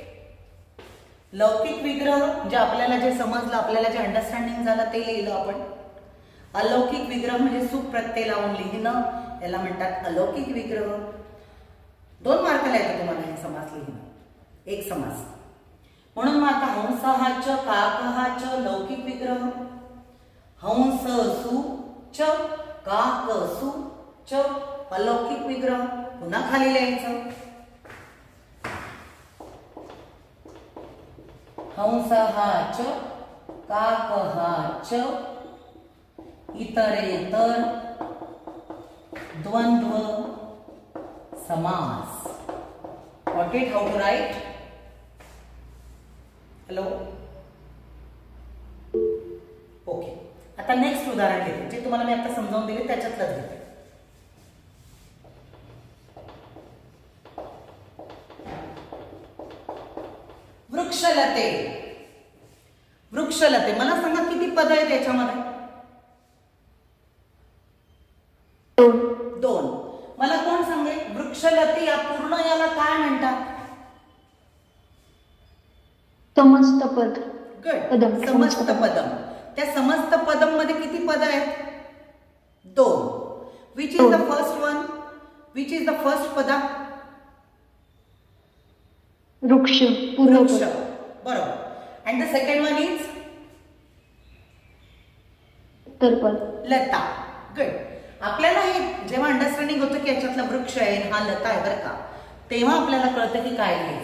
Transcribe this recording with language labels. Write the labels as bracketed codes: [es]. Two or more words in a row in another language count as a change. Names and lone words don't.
[mr] लौकिक विग्रह म्हणजे आपल्याला जे समजलं, आपल्याला जे अंडरस्टँडिंग झालं ते लिहिलं आपण. अलौकिक विग्रह म्हणजे सुप्रत्यय लावून लिहिणं, याला म्हणतात अलौकिक विग्रह. 2 मार्काला येतं तुम्हाला हे समास लिहिणं, एक समास. म्हणून मग आता हंस हा च, काक हा च, लौकिक विग्रह. हंस सु च, काक सु च, अलौकिक विग्रह. पुन्हा खाली लिहायचं हंस हा च, काक हा च, इतरेतर द्वंद्व समास. [en] Got it? How to write? Hello? [mr] ओके. आता नेक्स्ट उदाहरण घेते, जे तुम्हाला मी आता समजावून दिले त्याच्यातलंच घेते. वृक्षलते. वृक्षलते, मला सांगा किती पद आहेत याच्यामध्ये? 2. मला कोण सांगेल वृक्षलते या पूर्ण याला काय म्हणतात? समस्त पद. गुड, समस्त पदम. त्या समस्त पदम मध्ये किती पद आहेत? 2. [en] Which is the first one? Which is the first पदा? [mr] वृक्ष, पूर्ण वृक्ष, बरोबर. [en] and the second one is [mr] उत्तरपद, लता. गुड. आपल्याला हे जेव्हा अंडरस्टँडिंग होतं की याच्यातला वृक्ष आहे, हा लता आहे बरं का, तेव्हा आपल्याला कळतं की काय लिहायचं.